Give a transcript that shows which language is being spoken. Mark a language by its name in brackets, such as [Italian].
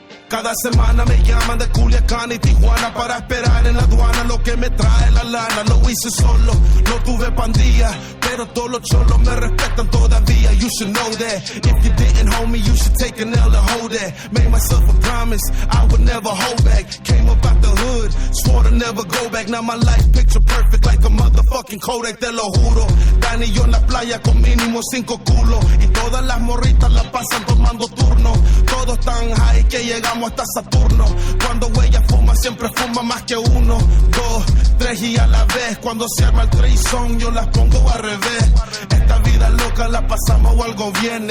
[Spanish] Cada semana me llaman de Culiacán y Tijuana para esperar en la aduana lo que me trae la lana. Lo hice solo, no tuve pandilla, pero todos los cholos me respetan todavía. [English] You should know that. If you didn't, homie, you should take an L to hold that. Made myself a promise I would never hold back. Came up out the hood, swore to never go back. Now my life picture perfect like a motherfucking Kodak, [Spanish] te lo juro. Dani y yo en la playa con mínimo 5 culos. Y todas las morritas la pasan tomando turno. Todos tan high que llegamos hasta Saturno. Cuando ella fuma, siempre fuma más que 1, 2, 3 y a la vez. Cuando se arma el threesome, yo las pongo al revés. Esta vida loca la pasamos o algo bien.